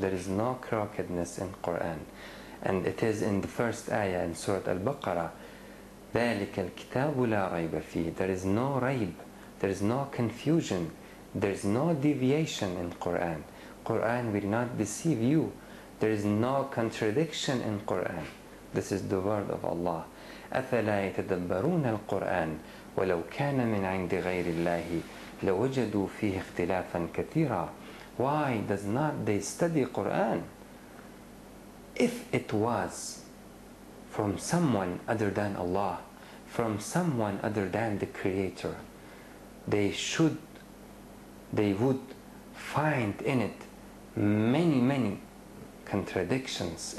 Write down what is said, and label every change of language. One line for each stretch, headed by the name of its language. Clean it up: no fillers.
English: There is no crookedness in Quran. And it is in the first ayah in Surah Al-Baqarah,
Arabic: ذلك الكتاب لا ريب فيه.
English: There is no raib, there is no confusion, there is no deviation in Quran. Quran will not deceive you. There is no contradiction in Quran. This is the word of Allah.
Arabic: أفلا يتدبرون القرآن ولو كان من عند غير الله لوجدوا فيه اختلافا كثيرا.
English: Why does not they study Quran? If it was from someone other than Allah, from someone other than the Creator, they would find in it many contradictions.